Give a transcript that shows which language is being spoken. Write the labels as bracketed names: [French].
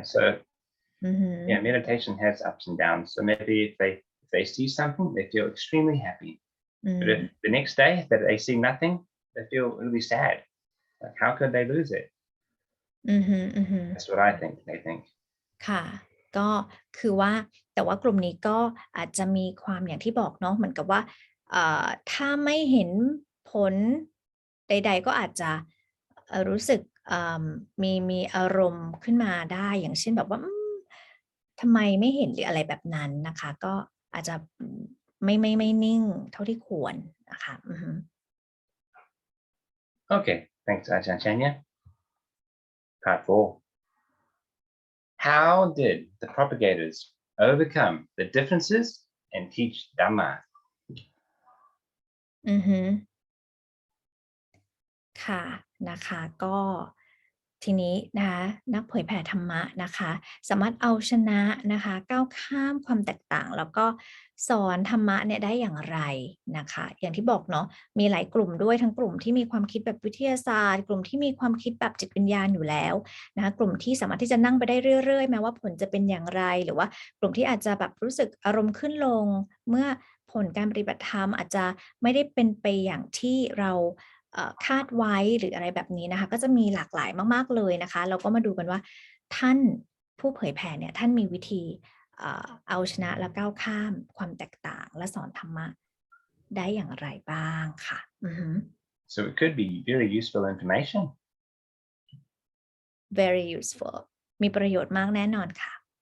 [English] Yeah, so yeah, meditation has ups and downs. So maybe if they see something, they feel extremely happy. But if the next day that they see nothing, they feel really sad. Like how could they lose it? That's what I think. They think. [Thai] ค่ะก็คือว่าแต่ว่ากลุ่มนี้ก็อาจจะมีความอย่างที่บอกเนาะเหมือนกับว่าถ้าไม่เห็นผลใดๆก็อาจจะรู้สึกมีอารมณ์ขึ้นมาได้อย่างเช่นแบบว่าทำไมไม่เห็นหรืออะไรแบบนั้นนะคะก็อาจจะไม่นิ่งเท่าที่ควรนะคะ [English] Okay, thanks, Ajahn Chanya. Part 4. How did the propagators overcome the differences and teach Dhamma? [Thai] ค่ะนะคะก็ทีนี้นะคะนักเผยแผ่ธรรมะนะคะสามารถเอาชนะนะคะก้าวข้ามความแตกต่างแล้วก็สอนธรรมะเนี่ยได้อย่างไรนะคะอย่างที่บอกเนาะมีหลายกลุ่มด้วยทั้งกลุ่มที่มีความคิดแบบวิทยาศาสตร์กลุ่มที่มีความคิดแบบจิตวิญญาณอยู่แล้วนะคะกลุ่มที่สามารถที่จะนั่งไปได้เรื่อยๆแม้ว่าผลจะเป็นอย่างไรหรือว่ากลุ่มที่อาจจะแบบรู้สึกอารมณ์ขึ้นลงเมื่อผลการปฏิบัติธรรมอาจจะไม่ได้เป็นไปอย่างที่เรา คาดไว้หรืออะไรแบบนี้นะคะก็จะมีหลากหลายมากๆเลยนะคะเราก็มาดูกันว่าท่านผู้เผยแผ่เนี่ยท่านมีวิธีเอาชนะและก้าวข้ามความแตกต่างและสอนธรรมะได้อย่างไรบ้างค่ะ [English] So it could be very useful information. Very useful [Thai] มีประโยชน์มากแน่นอนค่ะ